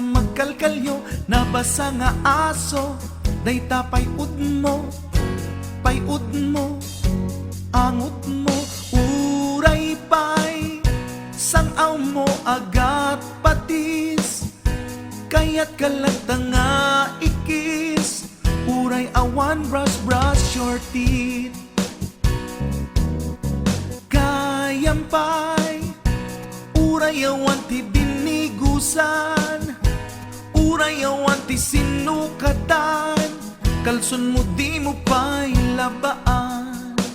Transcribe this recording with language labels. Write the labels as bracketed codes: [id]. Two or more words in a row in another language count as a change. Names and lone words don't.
[ilo] magkalkalyo, nabasa nga aso, day tapay mo, payud mo, angot mo, uray pay, sangaw mo agat patis, kaya't kalagta nga ikis, uray awan [en] brush your teeth. [ilo] Kayampay, uray awan ti binigusan, uray awan ti sinukatan, kalson mo di mo pa'y labaan.